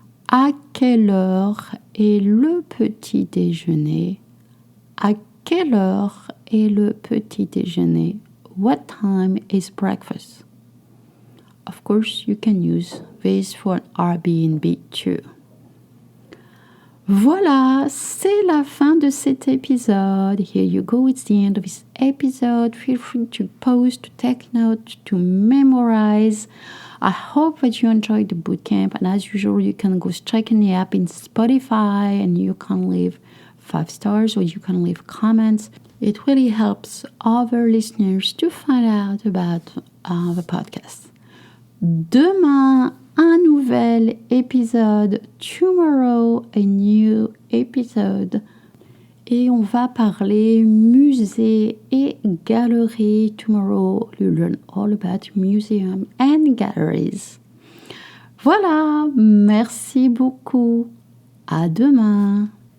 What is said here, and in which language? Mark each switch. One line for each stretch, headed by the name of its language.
French: À quelle heure est le petit déjeuner? À quelle heure est le petit déjeuner?
English: What time is breakfast? Of course, you can use this for an Airbnb too.
French: Voilà, c'est la fin de cet épisode.
English: Here you go, it's the end of this episode. Feel free to pause, to take notes, to memorize. I hope that you enjoyed the bootcamp, and as usual, you can go straight in the app in Spotify and you can leave 5 stars or you can leave comments. It really helps other listeners to find out about the podcast.
French: Demain, un nouvel épisode.
English: Tomorrow, a new episode.
French: Et on va parler musée et galerie.
English: Tomorrow, you learn all about museum and galleries.
French: Voilà, merci beaucoup. À demain.